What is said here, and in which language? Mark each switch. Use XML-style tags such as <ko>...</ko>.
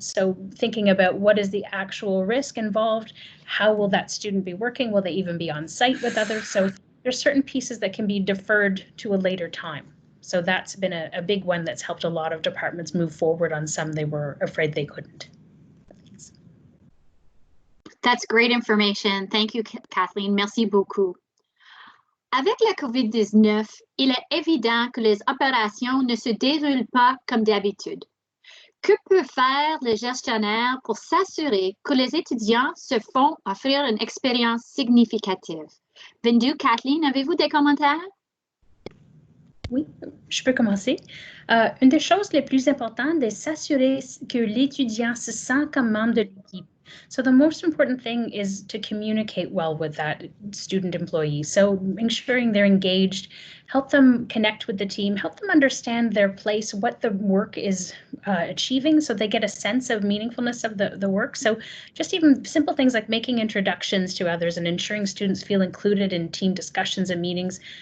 <en>So thinking about what is the actual risk involved, how will that student be working, will they even be on site with others? So there's certain pieces that can be deferred to a later time. So that's been a big one that's helped a lot of departments move forward on some they were afraid they couldn't. That's great information. Thank you, Kathleen.</en> <fr>Merci beaucoup. Avec la COVID-19, il est évident que les opérations ne se déroulent pas comme d'habitude. Que peut faire le gestionnaire pour s'assurer que les étudiants se font offrir une expérience significative? Vinh Du, Kathleen, avez-vous des commentaires? Oui, je peux commencer. Une des choses les plus importantes est s'assurer que l'étudiant se sent comme membre de l'équipe.</fr> <en>So the most important thing is to communicate well with that student employee. So ensuring they're engaged, help them connect with the team, help them understand their place, what the work is achieving, so they get a sense of meaningfulness of the work. So just even simple things like making introductions to others and ensuring students feel included in team discussions and meetings.</en>